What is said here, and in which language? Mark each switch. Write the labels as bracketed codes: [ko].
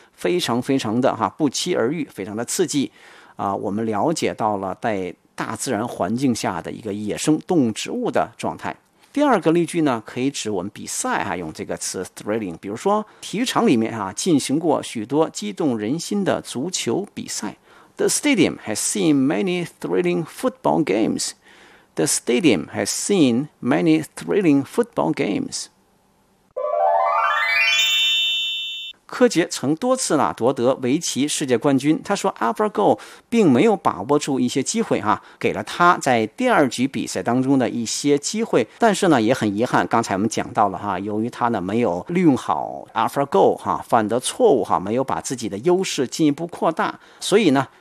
[zh] 非常非常的哈，不期而遇，非常的刺激。啊，我们了解到了在大自然环境下的一个野生动物植物的状态。第二个例句呢，可以指我们比赛啊，用这个词 thrilling。比如说，体育场里面啊，进行过许多激动人心的足球比赛。 [en] The stadium has seen many thrilling football games. The stadium has seen many thrilling football games. [zh] 柯洁曾多次呢夺得围棋世界冠军。他说 ，AlphaGo 并没有把握住一些机会哈、啊，给了他在第二局比赛当中的一些机会。但是呢，也很遗憾，刚才我们讲到了哈、啊，由于他呢没有利用好 AlphaGo 哈、啊，犯的错误哈、啊，没有把自己的优势进一步扩大，所以呢。